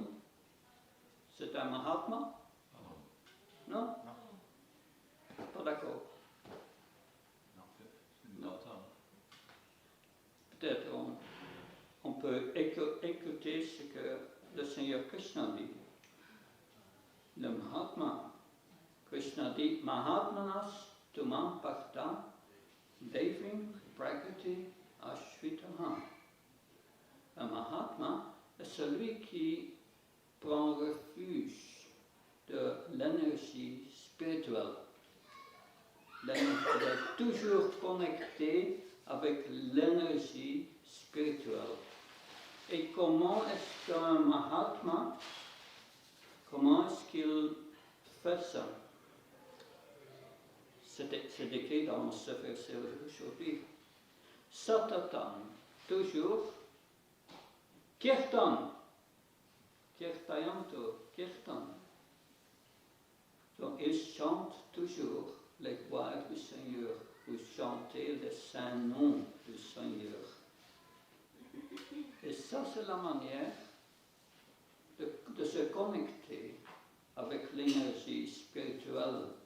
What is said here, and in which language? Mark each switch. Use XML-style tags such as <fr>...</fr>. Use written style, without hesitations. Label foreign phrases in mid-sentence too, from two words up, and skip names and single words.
<fr>C'est un Mahatma? Non? Non. Pas d'accord. Non, c'est une bâtard. Peut-être on peut écouter ce que le Seigneur Krishna dit. Le Mahatma, Krishna dit,</fr> <sa>Mahatmanas tumam parta devim prakriti ashvitaha.</sa> <fr>Un Mahatma est celui qui prend refuge de l'énergie spirituelle. Il est toujours connecté avec l'énergie spirituelle. Et comment est-ce qu'un Mahatma, comment est-ce qu'il fait ça? C'est écrit dans ce verset aujourd'hui. Satatan, toujours,</fr> <sa>kirtan, kirtayanto, kirtan.</sa> <fr>Donc il chante toujours les gloires du Seigneur, ou chanter les saints noms du Seigneur. Et ça, c'est la manière de se connecter avec l'énergie spirituelle.</fr>